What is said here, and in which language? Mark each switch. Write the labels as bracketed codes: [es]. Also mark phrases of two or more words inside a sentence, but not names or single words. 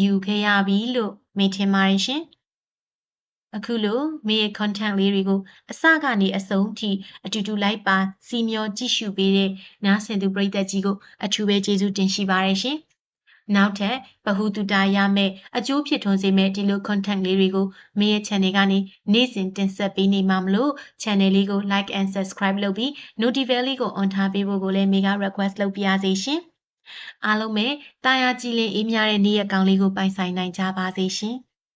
[my] ယူခဲ့ရပြီလို့မိထင်ပါတယ်ရှင်။အခုလိုမိရဲ့ content လေးတွေကိုအစကနေအဆုံးထိ အတူတူလိုက်ပါစီမျောကြည့်ရှုပေးတဲ့နားဆင်သူပရိသတ်ကြီးကိုအထူးပဲကျေးဇူးတင်ရှိပါတယ်ရှင်။နောက်ထပ်ဗဟုသုတရမယ့်အကျိုးဖြစ်ထွန်းစေမယ့်ဒီလို content လေးတွေကိုမိရဲ့ channel ကနေနေ့စဉ်တင်ဆက်ပေးနေမှာမလို့ channel လေးကို [en] like and subscribe [my] လုပ်ပြီး notification လေးကို on ထားပေးဖို့ကိုလည်းမိက request လုပ်ပြရစေရှင်။အားလုံးပဲတာယာကြည်လင်အေးမြတဲ့နေ့ရက်ကောင်းလေးကိုပိုင်ဆိုင်နိုင်ကြပါစေရှင်။